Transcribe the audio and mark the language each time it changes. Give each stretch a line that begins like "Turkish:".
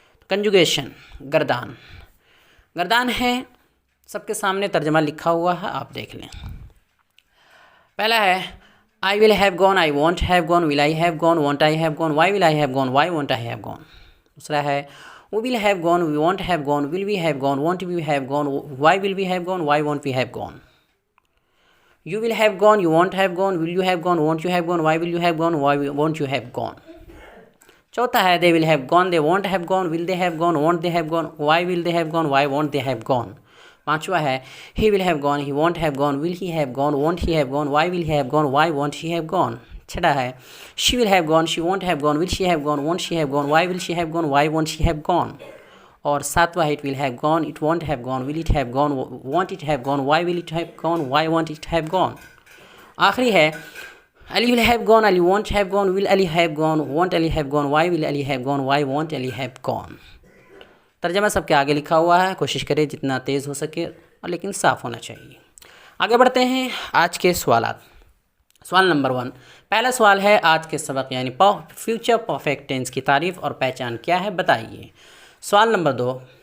Urdu: کنجوگیشن گردان. گردان ہے سب کے سامنے ترجمہ لکھا ہوا ہے، آپ دیکھ لیں. پہلا ہے
English: I will have gone, I won't have gone, will I have gone, won't I have gone, why will I have gone, why won't I have gone.
Urdu: دوسرا ہے
English: we will have gone, we won't have gone, will we have gone, won't we have gone, why will we have gone, why won't we have gone. You will have gone, you won't have gone, will you have gone, won't you have gone, why will you have gone, why won't you have gone.
Urdu: چوتھا ہے
English: they will have gone, they won't have gone, will they have gone, won't they have gone, why will they have gone, why won't they have gone.
Urdu: پانچواں ہے
English: he will have gone, he won't have gone, will he have gone, won't he have gone, why will he have gone, why won't he have gone.
Urdu: چھٹا ہے
English: she will have gone, she won't have gone, will she have gone, won't she have gone, why will she have gone, why won't she have gone.
Urdu: اور ساتواں ہے
English: it will have gone, it won't have gone, will it have gone, won't it have gone, why will it have gone, why won't it have gone.
Urdu: آخری ہے
English: Ali will have gone, Ali won't have gone, will Ali have gone, won't Ali have gone, why will Ali have gone, why won't Ali have gone.
Urdu: ترجمہ سب کے آگے لکھا ہوا ہے، کوشش کریں جتنا تیز ہو سکے اور لیکن صاف ہونا چاہیے. آگے بڑھتے ہیں آج کے سوالات. سوال نمبر 1. پہلا سوال ہے آج کے سبق یعنی فیوچر پرفیکٹ ٹینس کی تعریف اور پہچان کیا ہے بتائیے. سوال نمبر 2.